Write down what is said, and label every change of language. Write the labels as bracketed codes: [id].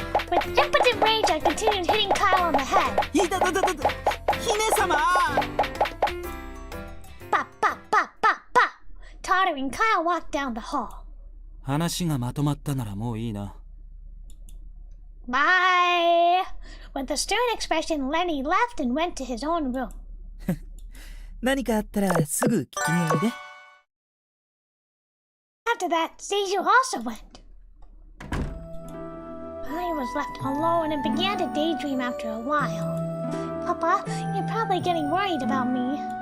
[en] With impotent rage, I continued hitting Kyle on the head. [ja] いたたたたた、姫様。 [en] Pop, pop, pop, pop, pop! Tottering, Kyle walked down the hall. [ja] 話がまとまったならもういいな。 [en] Bye! With a stern expression, Lenny left and went to his own room. [ja] 何かあったらすぐ聞きにおいで。 [en] After that, Seiju also went. I was left alone and began to daydream after a while. Papa, you're probably getting worried about me.